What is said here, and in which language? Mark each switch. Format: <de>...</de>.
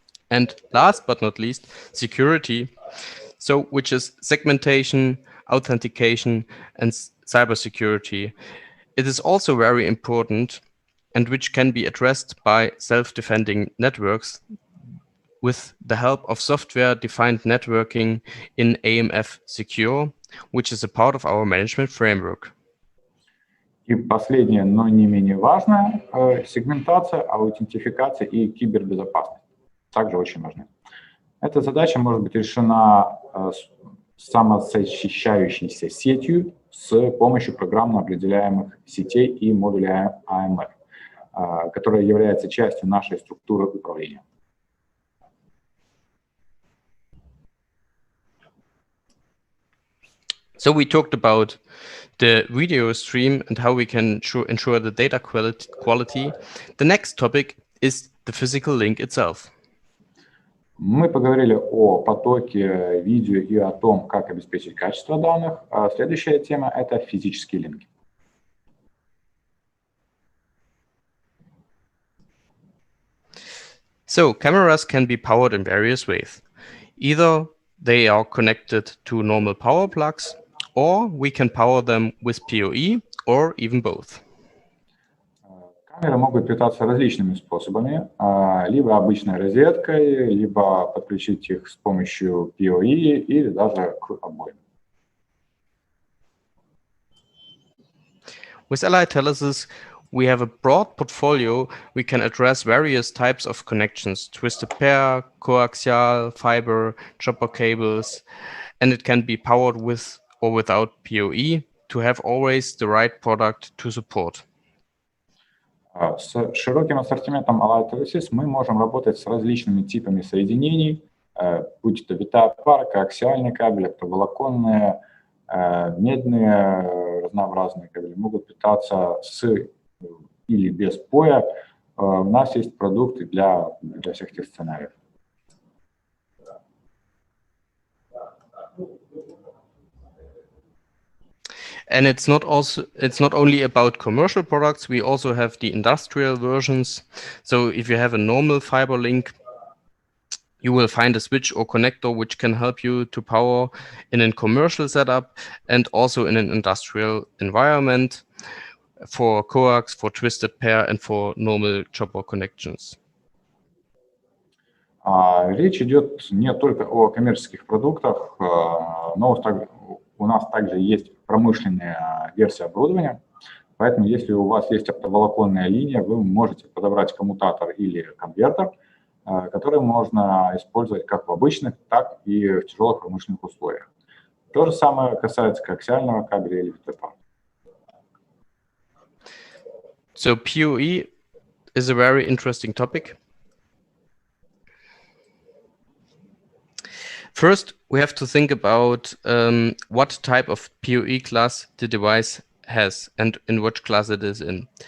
<en>And last but not least, security, which is segmentation, authentication, and cybersecurity. It is also very important, and which can be addressed by self-defending networks with the help of software-defined networking in AMF Secure, which is a part of our management framework.</en> <ru>И последнее, но не менее важное, сегментация, аутентификация и кибербезопасность. Также очень важны. Эта задача может быть решена самозащищающейся сетью с помощью программно определяемых сетей и модулей AMF, которая является частью нашей структуры управления.</ru> <en>So we talked about the video stream and how we can ensure the data quality. The next topic is the physical link itself.</en> <ru>Мы поговорили о потоке видео и о том, как обеспечить качество данных. А следующая тема — это физические линки.</ru> <en>So cameras can be powered in various ways. Either they are connected to normal power plugs, or we can power them with PoE, or even both.</en> <ru>Камеры могут питаться различными способами, либо обычной розеткой, либо подключить их с помощью PoE или даже к обоим.</ru> <en>With Allied Telesis, we have a broad portfolio. We can address various types of connections, twisted pair, coaxial, fiber, chopper cables, and it can be powered with or without PoE to have always the right product to support.</en> <ru>С широким ассортиментом Allied Telesis мы можем работать с различными типами соединений, будь то витая пара, коаксиальные кабели, оптоволоконные, медные разнообразные кабели, могут питаться с или без PoE. У нас есть продукты для всех этих сценариев.</ru> <en>And it's not only about commercial products. We also have the industrial versions. So if you have a normal fiber link, you will find a switch or connector which can help you to power in a commercial setup and also in an industrial environment for coax, for twisted pair, and for normal chopper connections.</en> <ru>Речь идет не только о коммерческих продуктах, но у нас также есть промышленная версия оборудования, поэтому если у вас есть оптоволоконная линия, вы можете подобрать коммутатор или конвертер, который можно использовать как в обычных, так и в тяжелых промышленных условиях. То же самое касается коаксиального кабеля или ВТП.</ru> <en>So PoE is a very interesting topic. First, we have to think about what type of PoE class the device has and in which class it is in.</en>